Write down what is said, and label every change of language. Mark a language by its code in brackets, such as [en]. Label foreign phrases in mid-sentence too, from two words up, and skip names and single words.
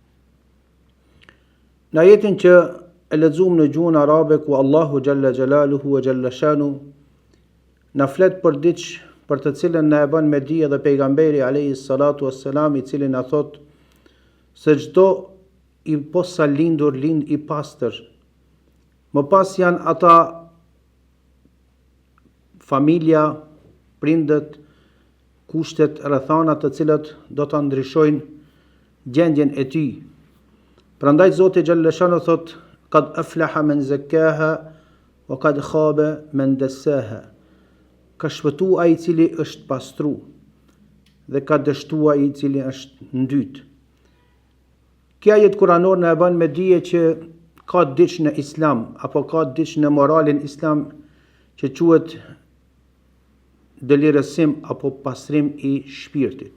[sq] Në ajetin që e lexuam në gjuhën arabe ku Allahu [ar] جل جلاله وجل شأنه [sq] na flet për diçka për të cilën na e bën me dije dhe pejgamberi [ar] عليه الصلاة والسلام [sq] I cili na thot se çdo I posa lindur lind I pastër. Më pas janë ata familja, prindët, kushtet, rrethanat të cilat do ta ndryshojnë gjendjen e tij. Prandaj Zoti xhallashanu thot [ar] قد أفلح من زكاها وقد خاب من دساها. [sq] Ka shpëtu ai I cili është pastru dhe ka dështu ai I cili është ndyt. Kjo ajet kuranor na e bën me dije që ka diçka në Islam apo ka diçka në moralin Islam që quhet delirësim apo pastrim I shpirtit.